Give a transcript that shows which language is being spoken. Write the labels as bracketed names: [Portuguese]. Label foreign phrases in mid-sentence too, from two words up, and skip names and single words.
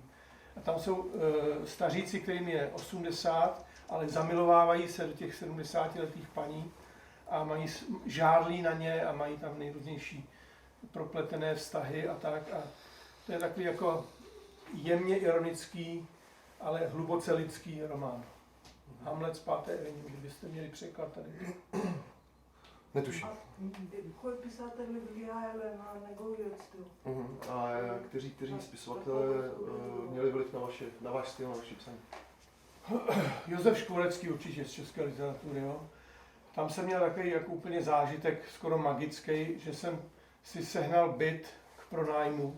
[Czech] A tam jsou staříci, kterým je 80, ale zamilovávají se do těch 70letých paní a mají žárlí na ně a mají tam nejrůznější propletené vztahy a tak. A to je takový jako jemně ironický, ale hluboce lidský román. Hamlet z 5. Avenue, kdybyste měli překlad tady. Netuším. [Bulgarian] Кои писатели влияели на неговият стил? [Czech] A kteří spisovatelé měli vliv na váš styl, na vaši psaní? Josef Škvorecký určitě z české literatury. Jo. Tam jsem měl takový jako úplně zážitek skoro magický, že jsem si sehnal byt k pronájmu.